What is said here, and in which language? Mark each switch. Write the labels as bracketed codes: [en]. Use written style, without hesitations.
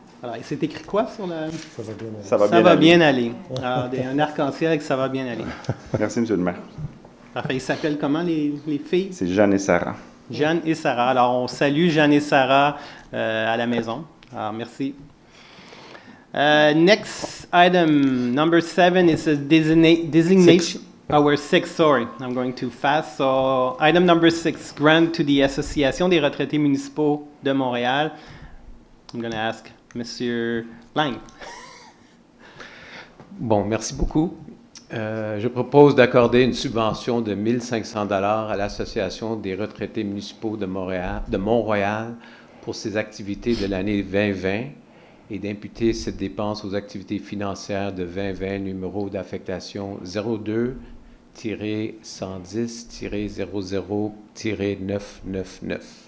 [fr] Alors, c'est écrit quoi sur la... Ça va bien. Ça va Ça va aller. bien aller. Alors, un arc-en-ciel avec ça va bien aller. Merci, M. le maire. Parfait. Ils s'appellent comment, les filles? C'est Jeanne et Sarah. Jeanne et Sarah. Alors, on salue Jeanne et Sarah à la maison. Alors, merci. [en] Next item, number 7, is a designation. Oh, we're 6, sorry. I'm going too fast. So, item number 6, grant to the Association des retraités municipaux de Montréal. I'm going to ask Monsieur Lang. [fr] Bon, merci beaucoup. Je propose d'accorder une subvention de 1 500 $ à l'Association des retraités municipaux de Mont-Royal pour ses activités de l'année 2020 et d'imputer cette dépense aux activités financières de 2020, numéro d'affectation 02-110-00-999.